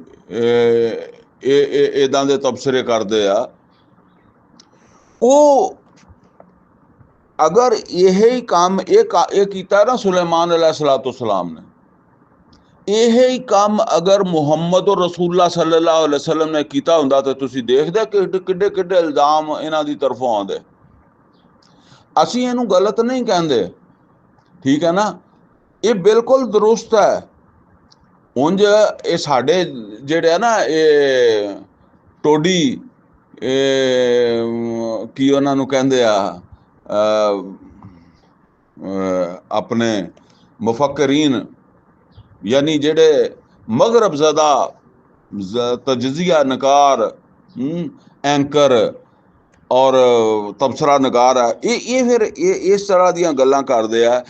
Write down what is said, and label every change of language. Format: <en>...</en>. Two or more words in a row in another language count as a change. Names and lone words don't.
<pa>ਇੱਦਾਂ ਦੇ ਤਬਸਰੇ ਕਰਦੇ ਆ, ਉਹ ਅਗਰ ਇਹੀ ਕੰਮ ਇਹ ਕੀਤਾ ਨਾ ਸੁਲੇਮਾਨ अलैहिस्सलाम ਨੇ, ਇਹੀ ਕੰਮ ਅਗਰ ਮੁਹੰਮਦ ਰਸੂਲullah</pa> <ar>صلى الله عليه وسلم</ar> <pa>ਨੇ ਕੀਤਾ ਹੁੰਦਾ ਤਾਂ ਤੁਸੀਂ ਦੇਖਦੇ ਕਿ ਕਿੱਡੇ ਕਿੱਡੇ ਇਲਜ਼ਾਮ ਇਹਨਾਂ ਦੀ ਤਰਫੋਂ ਆਉਂਦੇ। ਅਸੀਂ ਇਹਨੂੰ ਗਲਤ ਨਹੀਂ ਕਹਿੰਦੇ, ਠੀਕ ਹੈ ਨਾ, ਇਹ ਬਿਲਕੁਲ ਦਰੁਸਤ ਹੈ। ਉਂਝ ਇਹ ਸਾਡੇ ਜਿਹੜੇ ਆ ਨਾ, ਇਹ ਟੋਡੀ, ਕੀ ਉਹਨਾਂ ਨੂੰ ਕਹਿੰਦੇ ਆ, ਆਪਣੇ ਮੁਫੱਕਰੀਨ, ਯਾਨੀ ਜਿਹੜੇ ਮਗਰਬ ਜ਼ਦਾ ਤਜਜ਼ੀਆ ਨਕਾਰ, ਐਂਕਰ ਔਰ ਤਬਸਰਾ ਨਗਾਰ ਹੈ, ਇਹ ਫਿਰ ਇਸ ਤਰ੍ਹਾਂ ਦੀਆਂ ਗੱਲਾਂ ਕਰਦੇ ਆ।</pa>